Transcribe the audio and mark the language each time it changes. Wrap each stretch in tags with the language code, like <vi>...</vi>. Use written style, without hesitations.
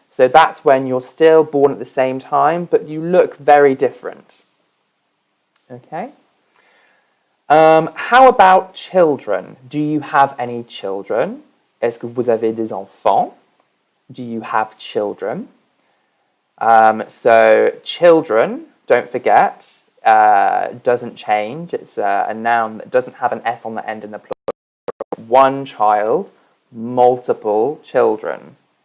<en>So that's when you're still born at the same time, but you look very different. Okay? How about children? Do you have any children?</en> <fr>Est-ce que vous avez des enfants?</fr> <en>Do you have children? So children, don't forget, doesn't change. It's a noun that doesn't have an S on the end in the plural. One child, multiple children.</en>